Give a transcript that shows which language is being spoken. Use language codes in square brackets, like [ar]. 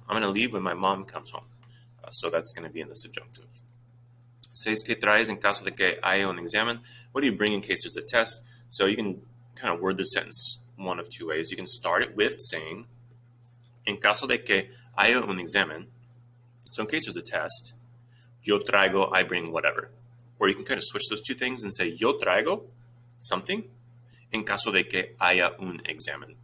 [en] I'm going to leave when my mom comes home. So that's going to be in the subjunctive. [es] 6, ¿qué traes en caso de que haya un examen? [en] What do you bring in case there's a test? So you can kind of word the sentence one of 2 ways. You can start it with saying, [es] en caso de que haya un examen, [en] so in case there's a test, [es] yo traigo, [en] I bring whatever. Or you can kind of switch those 2 things and say, [es] yo traigo [en] something [es] en caso de que haya un examen.